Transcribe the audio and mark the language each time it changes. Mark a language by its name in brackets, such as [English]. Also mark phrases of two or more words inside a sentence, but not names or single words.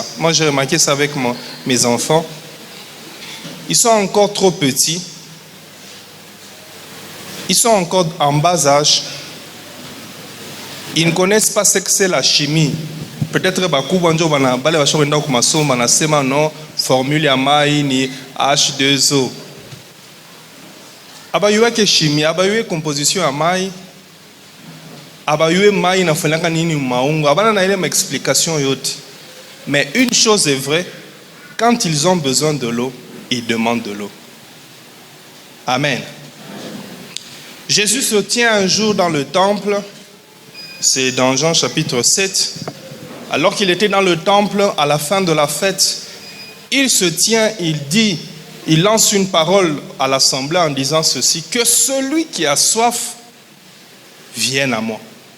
[French] Moi, j'ai remarqué ça avec mes enfants. Ils sont encore trop petits. Ils sont encore en bas âge. Ils ne connaissent pas ce que c'est la chimie. Peut-être que [Swahili] formule ya mai ni H2O. Abayuwe ke chimie, abayuwe composition ya mai. Abayuwe mai na falaka nini maungo. Abana na ile explication yote. [French] Mais une chose est vraie, quand ils ont besoin de l'eau, ils demandent de l'eau. Amen. Jésus se tient un jour dans le temple, c'est dans Jean chapitre 7, alors qu'il était dans le temple à la fin de la fête, il se tient, il lance une parole à l'assemblée en disant ceci, que celui qui a soif vienne à moi.